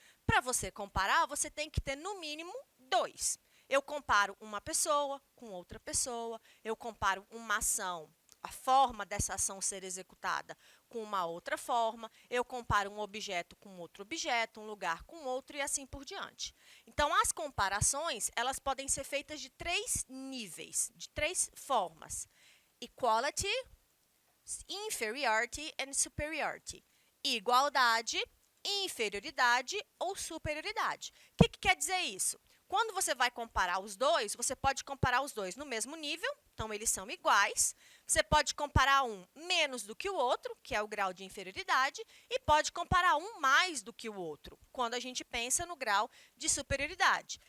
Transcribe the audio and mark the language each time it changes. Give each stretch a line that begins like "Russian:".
Portuguese: Para você comparar, você tem que ter, no mínimo, dois. Eu comparo uma pessoa com outra pessoa, eu comparo uma ação a forma dessa ação ser executada com uma outra forma, eu comparo um objeto com outro objeto, um lugar com outro e assim por diante. Então, as comparações, elas podem ser feitas de 3 níveis, de 3 formas.
English: Equality, inferiority and superiority.
Portuguese: Igualdade, inferioridade ou superioridade. O que quer dizer isso? Quando você vai comparar os dois, você pode comparar os dois no mesmo nível, então eles são iguais. Você pode comparar um menos do que o outro, que é o grau de inferioridade, e pode comparar um mais do que o outro, quando a gente pensa no grau de superioridade.